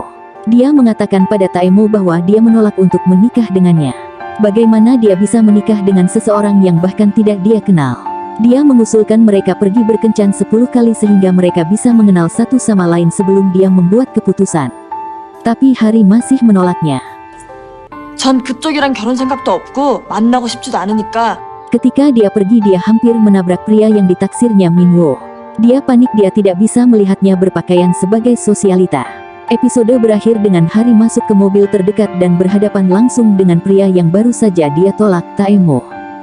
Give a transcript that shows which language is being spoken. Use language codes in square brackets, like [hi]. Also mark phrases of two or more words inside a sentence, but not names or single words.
[id] Dia mengatakan pada Taemo bahwa dia menolak untuk menikah dengannya. Bagaimana dia bisa menikah dengan seseorang yang bahkan tidak dia kenal? Dia mengusulkan mereka pergi berkencan 10 kali sehingga mereka bisa mengenal satu sama lain sebelum dia membuat keputusan. Tapi Hari masih menolaknya. [ko] 전 그쪽이랑 결혼 생각도 없고 만나고 싶지도 않으니까. [id] Ketika dia pergi dia hampir menabrak pria yang ditaksirnya Minwo. Dia panik dia tidak bisa melihatnya berpakaian sebagai sosialita. Episode berakhir dengan Hari masuk ke mobil terdekat dan berhadapan langsung dengan pria yang baru saja dia tolak, Taemo.